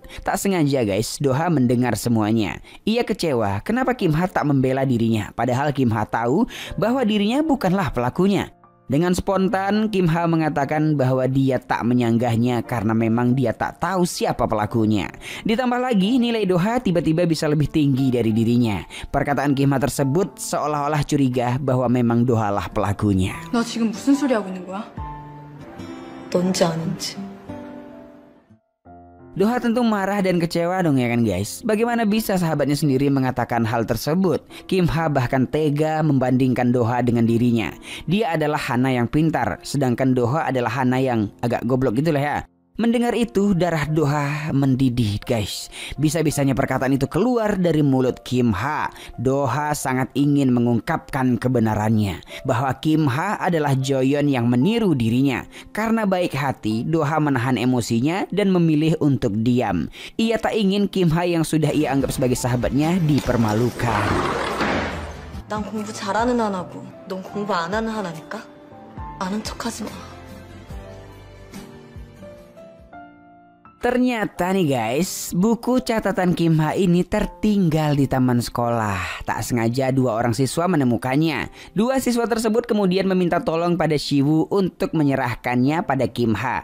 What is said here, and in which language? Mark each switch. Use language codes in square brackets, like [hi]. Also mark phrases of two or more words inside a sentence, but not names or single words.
[id] Tak sengaja guys, Doha mendengar semuanya. Ia kecewa kenapa Kim Ha tak membela dirinya, padahal Kim Ha tahu bahwa dirinya bukanlah pelakunya. Dengan spontan, Kim Ha mengatakan bahwa dia tak menyanggahnya karena memang dia tak tahu siapa pelakunya. Ditambah lagi, nilai Doha tiba-tiba bisa lebih tinggi dari dirinya. Perkataan Kim Ha tersebut seolah-olah curiga bahwa memang Doha lah pelakunya. [ko] 너 지금 무슨 소리 하고 있는 거야? 뭔지 아는지. [id] Doha tentu marah dan kecewa dong ya kan guys. Bagaimana bisa sahabatnya sendiri mengatakan hal tersebut? Kim Ha bahkan tega membandingkan Doha dengan dirinya. Dia adalah Hana yang pintar, sedangkan Doha adalah Hana yang agak goblok gitulah ya. Mendengar itu darah Doha mendidih guys. Bisa-bisanya perkataan itu keluar dari mulut Kim Ha. Doha sangat ingin mengungkapkan kebenarannya bahwa Kim Ha adalah Joyeon yang meniru dirinya. Karena baik hati, Doha menahan emosinya dan memilih untuk diam. Ia tak ingin Kim Ha yang sudah ia anggap sebagai sahabatnya dipermalukan. [ko] 난 공부 잘하는 하나고 넌 공부 안 하는 하나니까 아는 척하지 마. [id] Ternyata nih guys, buku catatan Kim Ha ini tertinggal di taman sekolah. Tak sengaja dua orang siswa menemukannya. Dua siswa tersebut kemudian meminta tolong pada Siwoo untuk menyerahkannya pada Kim Ha.